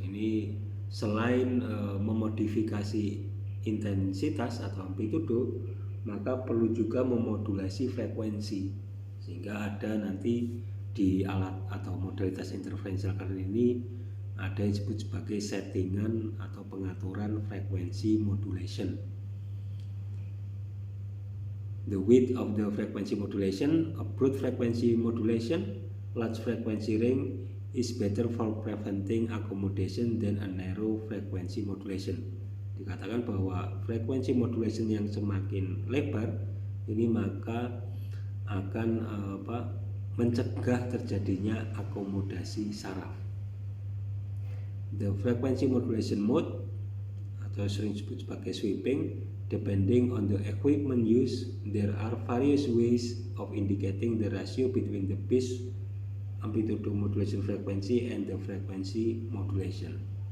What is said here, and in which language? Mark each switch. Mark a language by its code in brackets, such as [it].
[id] Ini selain memodifikasi intensitas atau amplitudo, maka perlu juga memodulasi frekuensi, sehingga ada nanti di alat atau modalitas interferential current ini ada yang disebut sebagai settingan atau pengaturan frekuensi modulation. [en] The width of the frequency modulation, a broad frequency modulation, large frequency range is better for preventing accommodation than a narrow frequency modulation. [id] Dikatakan bahwa frekuensi modulation yang semakin lebar ini maka akan mencegah terjadinya akomodasi saraf. [en] The frequency modulation mode [id] atau sering disebut sebagai [en] sweeping, depending on the equipment used, there are various ways of indicating the ratio between the base amplitude modulation frequency and the frequency modulation.